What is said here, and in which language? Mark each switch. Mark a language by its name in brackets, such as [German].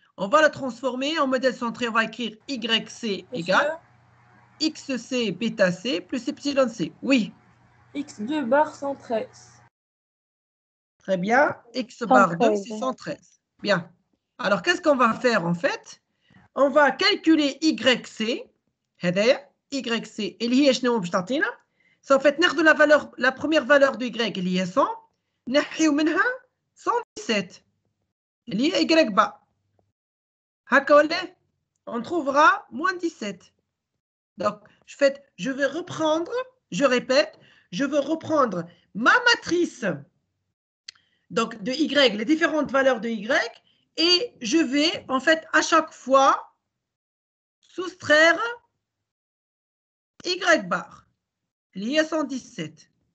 [French] On va le transformer en modèle centré. On va écrire YC égale XC bêta C plus epsilon C. Oui. X2 bar 113. Très bien. X bar 2, 113. c'est 113. Bien. Alors, qu'est-ce qu'on va faire en fait? On va calculer YC. [Arabic] هذايا YC اللي هي شنو باش تعطينا؟ [French] C'est en fait [Arabic] ناخذ [French] la première valeur de Y [Arabic] اللي هي 100 نحيو منها 117 اللي هي Y bas. هكا ولا؟ [French] On trouvera moins 17. Donc, je vais reprendre, je répète, je veux reprendre ma matrice donc de Y, les différentes valeurs de Y, et je vais en fait à chaque fois soustraire Y bar, lié à 117.